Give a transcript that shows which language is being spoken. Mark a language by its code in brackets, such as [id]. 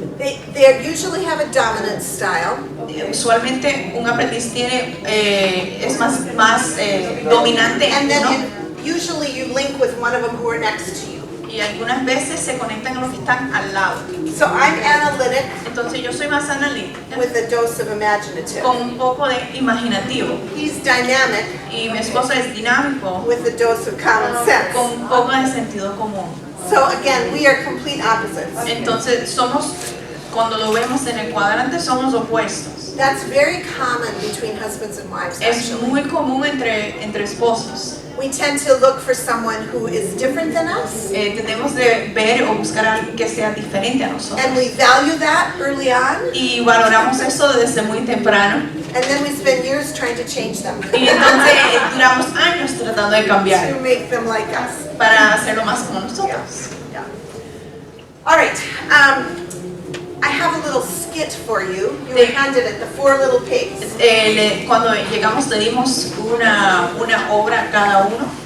[en] They usually have a dominant style. [es] Usualmente un aprendiz tiene es más dominante, [en] And then [es] ¿no? [en] usually you link with one of them who are next to you. [es] Y algunas veces se conectan a los que están al lado. [en] So I'm analytic [es] Entonces yo soy más analítica, [en] with a dose of imaginative. [es] con un poco de imaginativo. [en] He's dynamic [es] Y mi esposo es dinámico, [en] with a dose of common sense. [es] con un poco de sentido común. [en] So again, we are complete opposites. [es] Entonces cuando lo vemos en el cuadrante, somos opuestos. [en] That's very common between husbands and wives, [es] Es [en] actually. [es] muy común entre esposos. [en] We tend to look for someone who is different than us, [es] Tenemos de ver o buscar a alguien que sea diferente a nosotros. [en] and we value that early on, [es] Y valoramos eso desde muy temprano. [en] and then we spend years trying to change them [es] Y entonces duramos años tratando de cambiar [en] to make them like us. [es] para hacerlo más como nosotros. [en] Yeah. All right. I have a little skit for you. You were handed it, the 4 little pigs. [es] Cuando llegamos le dimos una obra a cada uno.